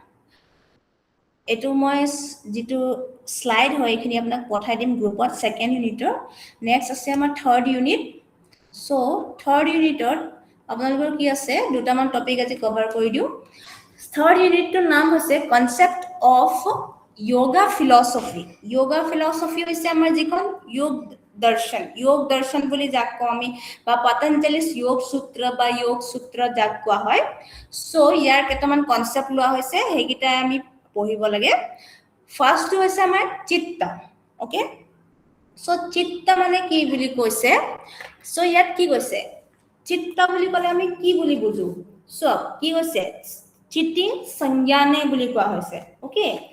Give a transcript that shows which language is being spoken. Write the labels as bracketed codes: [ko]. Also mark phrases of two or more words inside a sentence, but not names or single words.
[as] এটো মই যেটো স্লাইড হয় এখিনি আপোনাক পঠাই দিম গ্ৰুপত [en] second unit [as] নেক্সট আছে আমাৰ [en] third unit [as] সো [en] third unit [as] আপোনালোকৰ কি আছে দুটামান টপিক আজি কভাৰ কৰি দিও [en] third unit [as] নাম হৈছে [en] concept of yoga philosophy [as] হৈছে আমাৰ যিখন [sa] योग दर्शन [as] বুলি যাক কও আমি বা পতঞ্জলি's योग सूत्र যাক কোৱা হয় সো ইয়াৰ কেইটামান কনসেপ্ট লোৱা হৈছে হেগিটা আমি পঢ়িব লাগে ফাৰ্স্টটো হৈছে আমাৰ চিত্ত [en] okay so [as] চিত্ত মানে কি বুলি কৈছে সো ইয়াত কি কৈছে চিত্ত বুলি কলে আমি কি বুলি বুজো সো কি কৈছে চিত্তি সংজ্ঞানে বুলি কোৱা হৈছে ওকে